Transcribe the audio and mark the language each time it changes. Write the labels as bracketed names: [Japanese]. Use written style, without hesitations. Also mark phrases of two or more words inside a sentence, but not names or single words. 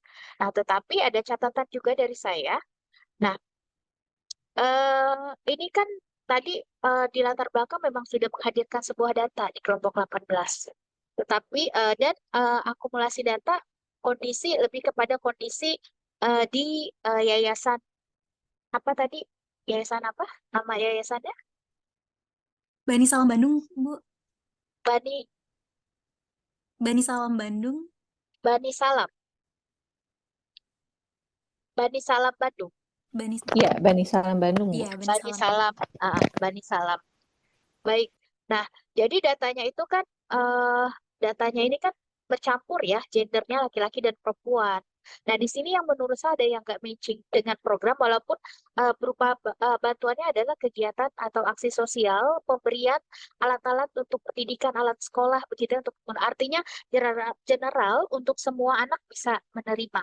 [Indonesian] Nah, tetapi ada catatan juga dari saya. Nah, ini kan tadi di latar belakang memang sudah menghadirkan sebuah data di kelompok 18. Tetapi dan akumulasi data kondisi lebih kepada kondisi di yayasan apa tadi? Yayasan apa? Nama yayasannya? Bani Salam Bandung, Bu. Bani Bani Salam Bandung. Bani Salam. Bani Salam Bandung. Bani Iya, Bani Salam Bandung, Bu. Iya, Bani Bani Salam. Salam. Bani Salam. Baik. Nah, jadi datanya itu kan datanya ini kan bercampur ya, gendernya laki-laki dan perempuan. Nah, di sini yang menurut saya ada yang nggak matching dengan program, walaupun berupa bantuannya adalah kegiatan atau aksi sosial, pemberian alat-alat untuk pendidikan, alat sekolah, begitu untuk artinya general untuk semua anak bisa menerima.